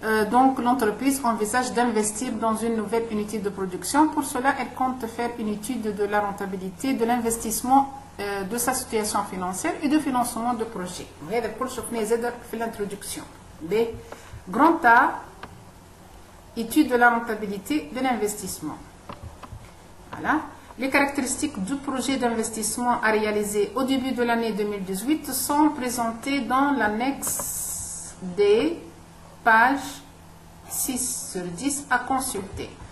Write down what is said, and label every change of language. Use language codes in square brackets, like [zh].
[fr] Donc l'entreprise envisage d'investir dans une nouvelle unité de production. Pour cela, elle compte faire une étude de la rentabilité de l'investissement de sa situation financière et de financement de projet. [ar] هذا الكل شفناه زاد في l'introduction. [fr] Grand A, étude de la rentabilité de l'investissement. Voilà. Les caractéristiques du projet d'investissement à réaliser au début de l'année 2018 sont présentées dans l'annexe D, page 6 sur 10 à consulter.